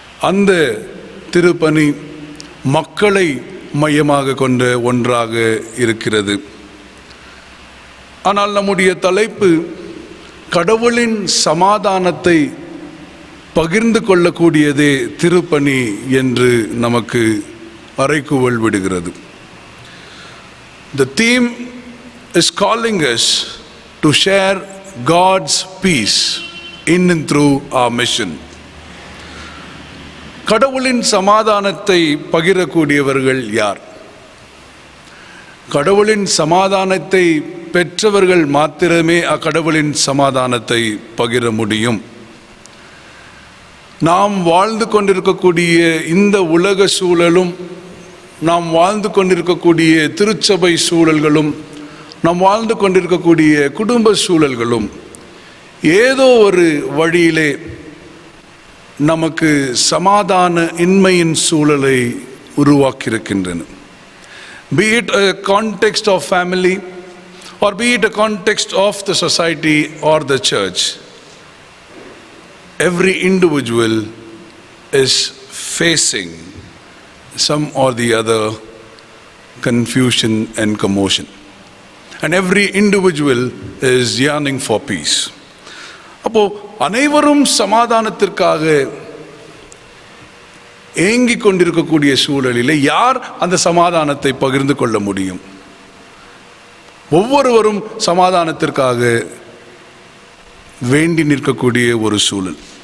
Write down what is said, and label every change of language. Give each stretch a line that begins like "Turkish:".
Tamil: அந்த திருப்பணி மக்களை மையமாக கொண்ட ஒன்றாக இருக்கிறது. ஆனால் நம்முடைய தலைப்பு கடவுளின் சமாதானத்தை பகிர்ந்து கொள்ளக்கூடியதே திருப்பணி என்று நமக்கு அறைகூவல் விடுகிறது.
English: The theme is calling us to share God's peace in and through our mission.
Tamil: கடவுளின் சமாதானத்தை பகிரக்கூடியவர்கள் யார்? கடவுளின் சமாதானத்தை பெற்றவர்கள் மாத்திரமே அக்கடவுளின் சமாதானத்தை பகிர முடியும். நாம் வாழ்ந்து கொண்டிருக்கக்கூடிய இந்த உலக சூழலும், நாம் வாழ்ந்து கொண்டிருக்கக்கூடிய திருச்சபை சூழல்களும், நாம் வாழ்ந்து கொண்டிருக்கக்கூடிய குடும்ப சூழல்களும் ஏதோ ஒரு வழியிலே நமக்கு சமாதான இன்மையின் சூழலை உருவாக்கியிருக்கின்றன.
English: Be it a context of family or be it a context of the society or the church, every individual is facing some or the other confusion and commotion, and every individual is yearning for peace.
Tamil: அப்போ அனைவரும் சமாதானத்திற்காக ஏங்கிக் கொண்டிருக்கக்கூடிய சூழலில் யார் அந்த சமாதானத்தை பகிர்ந்து கொள்ள முடியும்? ஒவ்வொருவரும் சமாதானத்திற்காக வேண்டி நிற்கக்கூடிய ஒரு சூழல்.